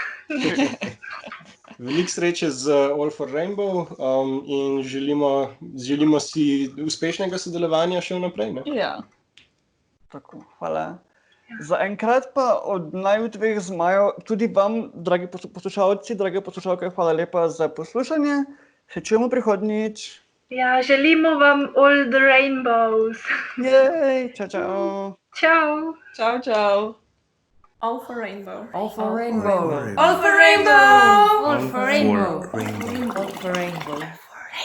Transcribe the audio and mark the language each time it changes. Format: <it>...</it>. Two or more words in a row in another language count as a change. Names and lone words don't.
<sl>Veliko sreče z All for Rainbow in želimo si uspešnega sodelovanja še vnaprej. Ne? Ja. Tako, hvala. Zaenkrat pa od naju dveh zmajev tudi vam, dragi poslušalci, drage poslušalke, hvala lepa za poslušanje. Se čujemo prihodnjič. Ja, želimo vam</sl> <en>all the rainbows.</en> <sl>Jej, čau. Ciao. Čau, čau. All for rainbow. All for rainbow. All for rainbow. All for rainbow. All for rainbow.</sl>